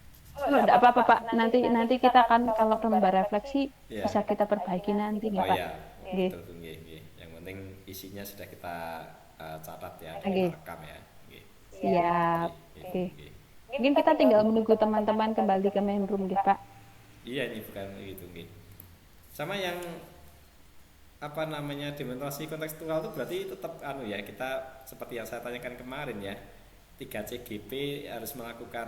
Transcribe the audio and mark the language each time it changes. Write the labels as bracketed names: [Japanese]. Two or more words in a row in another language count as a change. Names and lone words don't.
[Indonesian] Oh, enggak apa-apa Pak. Nanti nanti kita kan kalau lembar refleksi Ya. bisa kita perbaiki nanti Oh nggak Pak? iya, Oke, betul tuh, nggih, nggih. Yang penting isinya sudah kita catat ya, sudah kita oke, rekam ya. Nggih, siap. nggih, gitu, Oke, nggih. mungkin kita tinggal menunggu teman-teman kembali ke main room deh Pak. Iya ini bukan gitu, nggih. Sama yang apa namanya demonstrasi kontekstual itu berarti tetap anu ya, kita seperti yang saya tanyakan kemarin ya. 3 CGP harus melakukan